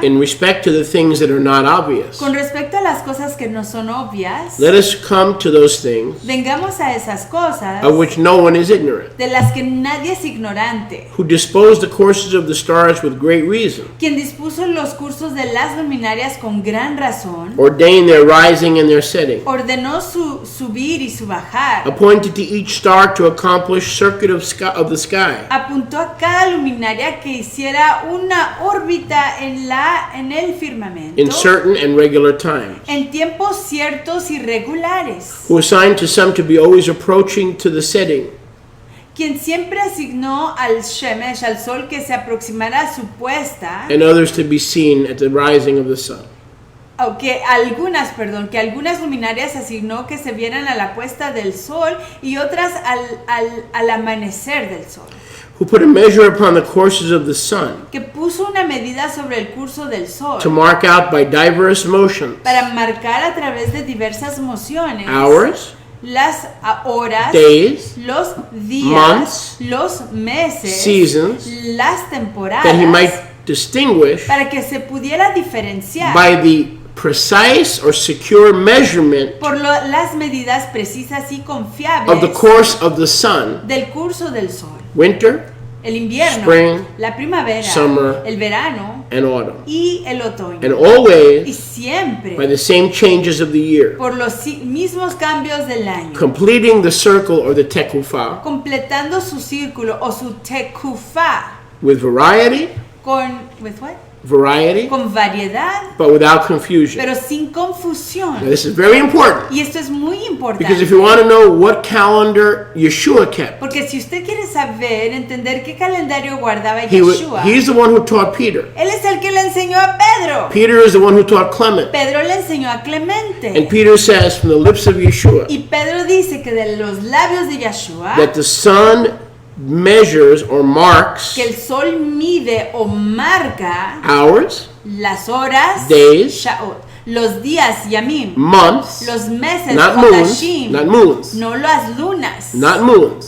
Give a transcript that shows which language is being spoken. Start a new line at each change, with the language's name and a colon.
English: In respect to the things that are not obvious.
Spanish: con respecto a las cosas que no son obvias.
English: Let us come to those things
Spanish: Vengamos a esas cosas
English: of which no one is ignorant,
Spanish: de las que nadie es ignorante.
English: who disposed the courses of the stars with great reason,
Spanish: Quien dispuso los cursos de las luminarias con gran razón,
English: ordained their rising and their setting,
Spanish: ordenó su subir y su bajar,
English: appointed to each star to accomplish circuit of the sky,
Spanish: apuntó a cada luminaria que hiciera una órbita en el firmamento
English: in certain and regular times,
Spanish: en tiempos ciertos y regulares,
English: who assigned to some to be always approaching to the setting,
Spanish: quien siempre asignó al Shemesh, al sol, que se aproximara a su puesta,
English: and others to be seen at the rising of the sun.
Spanish: que algunas luminarias asignó que se vieran a la puesta del sol y otras al amanecer del sol,
English: Who put a measure upon the courses of the sun,
Spanish: que puso una medida sobre el curso del sol
English: to mark out by diverse motions
Spanish: para marcar a través de diversas mociones
English: hours,
Spanish: las horas,
English: days,
Spanish: los días,
English: months,
Spanish: los meses,
English: seasons,
Spanish: las temporadas,
English: that he might distinguish
Spanish: para que se pudiera diferenciar
English: by the precise or secure measurement
Spanish: por las medidas precisas y confiables
English: of the course of the sun,
Spanish: del curso del sol.
English: winter
Spanish: El invierno,
English: Spring,
Spanish: la primavera,
English: summer,
Spanish: el verano
English: and autumn,
Spanish: y el otoño.
English: and
Spanish: Y
English: always
Spanish: siempre
English: by the same changes of the year,
Spanish: por los mismos cambios del año,
English: completing the circle or the tekufa
Spanish: completando su círculo o su tekufá
English: with variety, with what? variety,
Spanish: Con variedad,
English: but without confusion.
Spanish: pero sin
English: Now,
Spanish: confusión.
English: this is very important,
Spanish: Y esto es muy
English: because if
Spanish: importante,
English: you want to know what calendar Yeshua kept,
Spanish: porque si usted quiere saber, entender qué calendario guardaba
English: he's
Spanish: Yeshua,
English: the one who taught Peter.
Spanish: él es el que le enseñó a Pedro.
English: Peter is the one who taught Clement.
Spanish: Pedro le enseñó a Clemente.
English: And Peter says from the lips of Yeshua
Spanish: Y Pedro dice que de los labios de Yeshua,
English: that the sun measures or marks
Spanish: que el sol mide o marca
English: hours,
Spanish: las horas,
English: days,
Spanish: Sha'ot, los días, Yamim,
English: months,
Spanish: los meses,
English: not moons,
Hebrew: Hodashim,
English: not moons,
Spanish: no las lunas,
English: not moons,